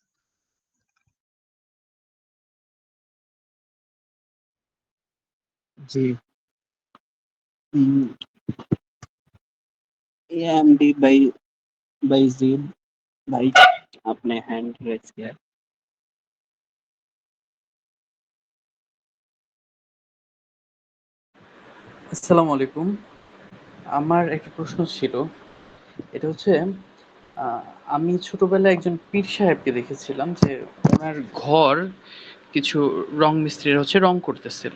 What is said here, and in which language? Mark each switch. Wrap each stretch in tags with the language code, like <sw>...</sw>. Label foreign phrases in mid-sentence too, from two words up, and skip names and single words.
<ur>جی اے ایم ڈی بائیزید بھائی آپ نے</ur> <en>hand raise</en> <ur>کیا ہے.</ur> <ar>السلام عليكم.</ar> <bn>আমার একটা প্রশ্ন ছিল, এটা হচ্ছে আমি ছোটবেলায় একজন পীর সাহেবকে দেখেছিলাম যে ওনার ঘর কিছু রং মিস্ত্রিরা হচ্ছে রং করতেছিল।</bn>